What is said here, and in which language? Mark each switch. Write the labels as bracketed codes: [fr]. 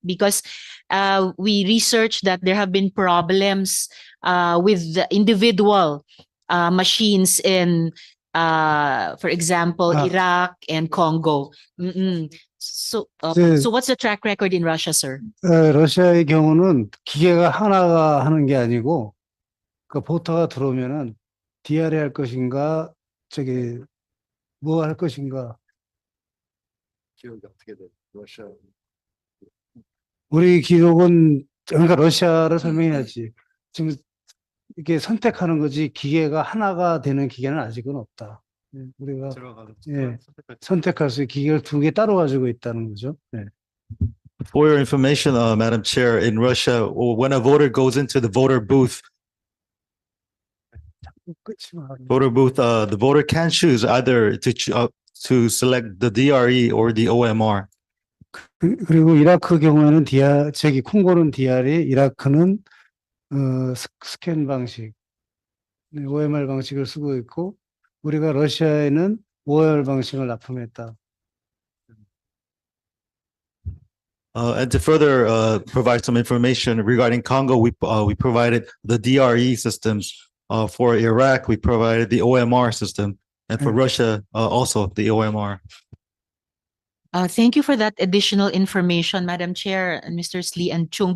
[en] Because we researched that there have been problems with the individual machines in, for example, Iraq and Congo. So what's the track record in Russia, sir? [ko] 러시아의 경우는 기계가 하나가 하는 게 아니고 그 보터가 들어오면은 DRE 할 것인가 저기 뭐 할 것인가 기억이 어떻게 돼? 러시아. 우리 기록은 그러니까 러시아를 설명해야지. 지금 이게 선택하는 거지 기계가 하나가 되는 기계는 아직은 없다. 우리가 선택할 수 있는 기계를 두 개 따로 가지고 있다는 거죠. 네. [en] For your information, Madam Chair, in Russia, when a voter goes into the voter booth, the voter can choose either to select the DRE or the OMR. [ko] 그리고 이라크 경우에는 콩고는 DR이, 이라크는 스캔 방식, OMR 방식을 쓰고 있고, 우리가 러시아에는 OMR 방식을 납품했다. [en] And to further provide some information regarding Congo, we provided the DRE systems. For Iraq, we provided the OMR system, and for Russia, also the OMR. Thank you for that additional information, Madam Chair and Mr. Lee and Chung.